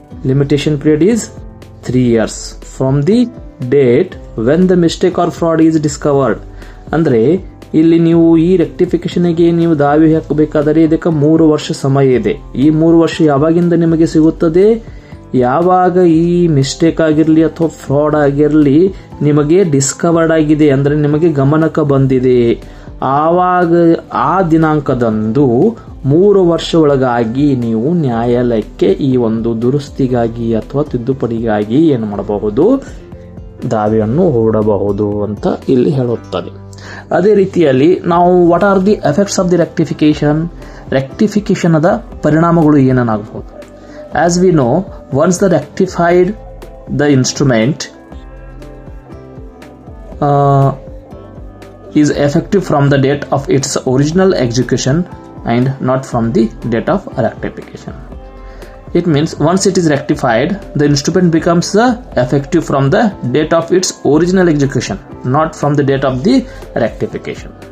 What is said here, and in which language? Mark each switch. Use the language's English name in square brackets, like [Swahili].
[English] Limitation period is 3 years from the date when the mistake or fraud is discovered. [Kannada] ಅಂದ್ರೆ ಇಲ್ಲಿ ನೀವು ಈ ರೆಕ್ಟಿಫಿಕೇಶನ್ಗೆ ನೀವು ದಾವೆ ಹಾಕಬೇಕಾದರೆ ಇದಕ್ಕೆ 3 ವರ್ಷ ಸಮಯ ಇದೆ. ಈ 3 ವರ್ಷ ಯಾವಾಗಿಂದ ನಿಮಗೆ ಸಿಗುತ್ತದೆ, ಯಾವಾಗ ಈ ಮಿಸ್ಟೇಕ್ ಆಗಿರಲಿ ಅಥವಾ ಫ್ರಾಡ್ ಆಗಿರಲಿ ನಿಮಗೆ ಡಿಸ್ಕವರ್ಡ್ ಆಗಿದೆ, ಅಂದ್ರೆ ನಿಮಗೆ ಗಮನಕ್ಕೆ ಬಂದಿದೆ, ಆವಾಗ ಆ ದಿನಾಂಕದಂದು 3 ವರ್ಷ ಒಳಗಾಗಿ ನೀವು ನ್ಯಾಯಾಲಯಕ್ಕೆ ಈ ಒಂದು ದುರುಸ್ತಿಗಾಗಿ ಅಥವಾ ತಿದ್ದುಪಡಿಗಾಗಿ ಏನು ಮಾಡಬಹುದು, ದಾವೆಯನ್ನು ಹೂಡಬಹುದು ಅಂತ ಇಲ್ಲಿ ಹೇಳುತ್ತದೆ. ಅದೇ ರೀತಿಯಲ್ಲಿ ನಾವು [English] what are the effects of the rectification [Kannada] ಅದ ಪರಿಣಾಮಗಳು ಏನಾಗಬಹುದು. [English] As we know, once the rectified the instrument is effective from the date of its original execution and not from the date of rectification. It means once it is rectified, the instrument becomes effective from the date of its original execution, not from the date of the rectification.